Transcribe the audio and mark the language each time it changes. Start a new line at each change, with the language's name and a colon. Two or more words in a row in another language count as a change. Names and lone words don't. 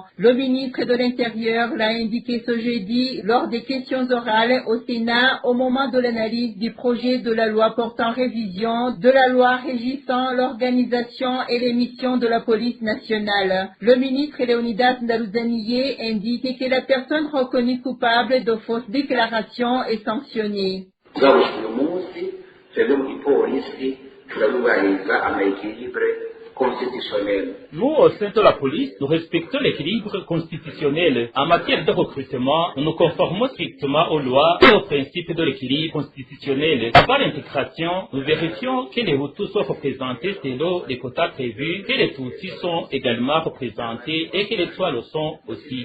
French: Le ministre de l'Intérieur l'a indiqué ce jeudi lors des questions orales au Sénat au moment de l'analyse du projet de la loi portant révision de la loi régissant l'organisation et les missions de la police nationale. Le ministre Léonidas Ndaruzaniye indique que la personne reconnue coupable de fausses déclarations est sanctionnée.
Rundi: mugabo uyu munsi twebwe mu gipolisi turarubahiriza amayekilibre constitutionnel.
French: Nous, au sein de la police, nous respectons l'équilibre constitutionnel. En matière de recrutement, nous nous conformons strictement aux lois et aux principes de l'équilibre constitutionnel. Avant l'intégration, nous vérifions que les Hutus soient représentés selon les quotas prévus, que les Tutsis sont également représentés et que les Tswa le sont aussi.